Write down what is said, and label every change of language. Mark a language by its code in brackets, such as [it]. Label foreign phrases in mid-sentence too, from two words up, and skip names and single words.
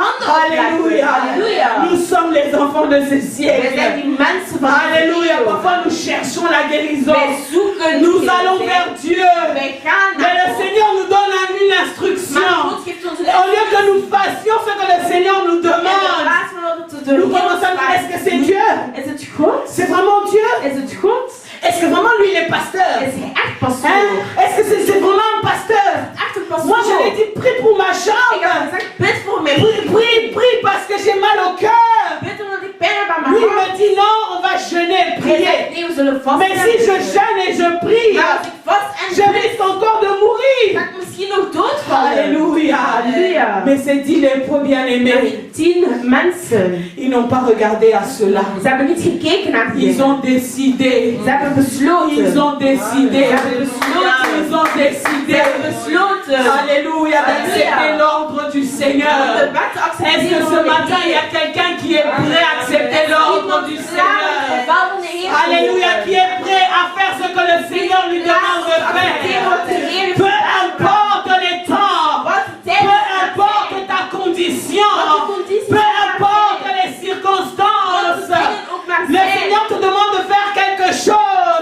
[fr] Alléluia. [nl] Halleluja. [fr] Nous sommes les enfants de ce [nl] We [fr] siècle. [nl] zijn die mensen van [fr] Alléluia. [nl] de [fr] Parfois nous cherchons la guérison. [nl] Wij zoeken [fr] Nous [nl] die [fr] allons [nl] genezing. [fr] vers Dieu. [nl] Wij gaan [fr] Mais le [nl] naar God. [fr] Seigneur nous donne une [nl] Maar [fr] instruction. [nl] God geeft ons [fr] Au lieu que nous fassions ce que le Seigneur nous [nl] En in [fr] demande, [nl] plaats van dat we te doen, [fr] nous commençons à dire, est-ce que c'est Dieu? [nl] is het God? [fr] C'est vraiment Dieu? [nl] Is het God? [fr] Est-ce que vraiment lui il est pasteur? [nl] Is hij echt [fr] Hein? [nl] pastoor? [fr] Est-ce que c'est vraiment un pasteur? [nl] Echt een pastoor? [fr] Moi je lui ai dit, prie pour ma [nl] Ik heb [fr] jambe. [nl] gezegd, bid voor mij. [fr] Prie parce que j'ai mal au cœur. [nl] Bid omdat ik pijn heb aan mijn [fr] Lui il [nl] hart. [fr] me dit, non, on va jeûner, [nl] Hij [fr] prier. [nl] zegt, nee, we zullen vasten. [fr] Mais si je jeûne et je prie, [nl] Maar als ik vast en [fr] je [nl] bid, [fr] risque encore de mourir. [nl] ga ik misschien nog doodvallen. [fr] Alléluia. [nl] Halleluja. [fr] Mais c'est dit les pauvres bien-aimés, [nl] 10 mensen. [fr] ils n'ont pas regardé à cela. [nl] Ze hebben niet gekeken naar die. [fr] Ils ont décidé. [nl] Ze hebben besloten. [fr] Ils ont décidé. [nl] Ze hebben besloten. [fr] Ils ont décidé. [nl] Ze hebben besloten. [fr] Alléluia, d'accepter l'ordre du [nl] De [fr] Seigneur. [nl] wet te accepteren [fr] Est-ce que ce [nl] van de [fr] matin il y a [nl] Heer. [fr] quelqu'un qui est prêt à accepter l'ordre du Seigneur? Alléluia, qui est prêt à faire ce que le Seigneur lui demande de faire? Peu importe les temps, peu importe ta condition, peu importe les circonstances, le Seigneur te demande de faire quelque chose.